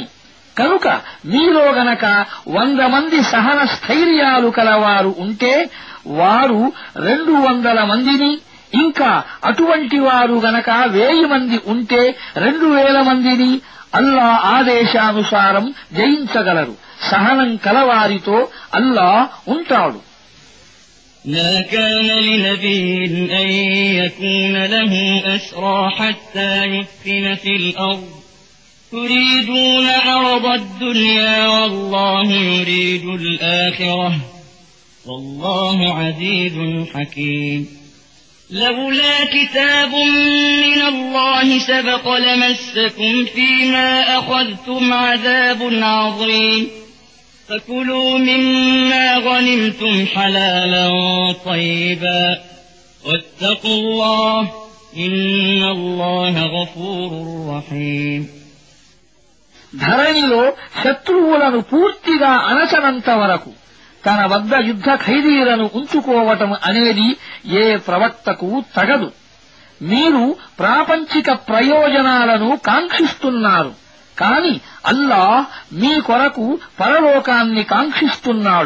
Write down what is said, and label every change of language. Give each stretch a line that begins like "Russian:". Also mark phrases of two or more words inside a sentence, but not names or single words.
Telugu: కనుక మీలో గనక 100 మంది సహన స్థైర్యాలు కలవారు ఉంటే వారు 200 మందిని, ఇంకా అటువంటి వారు గనక 1000 మంది ఉంటే 2000 మందిని అల్లా ఆదేశానుసారం జయించగలరు. సహనం కలవారితో అల్లా ఉంటాడు.
Arabic: ما كان لنبي أن يكون له أسرى حتى يثخن في الأرض تريدون عرض الدنيا والله يريد الآخرة والله عزيز حكيم لولا كتاب من الله سبق لمسكم فيما أخذتم عذاب عظيم فكلوا مما غنمتم حلالا طيبا واتقوا الله إن الله غفور رحيم.
Telugu: ధరణిలో శత్రువులను పూర్తిగా అణచనంత వరకు తన వద్ద యుద్ధ ఖైదీలను ఉంచుకోవటం అనేది ఏ ప్రవక్తకు తగదు. మీరు ప్రాపంచిక ప్రయోజనాలను కాంక్షిస్తున్నారు, కాని అల్లాహ్ మీ కొరకు పరలోకాన్ని కాంక్షిస్తున్నాడు.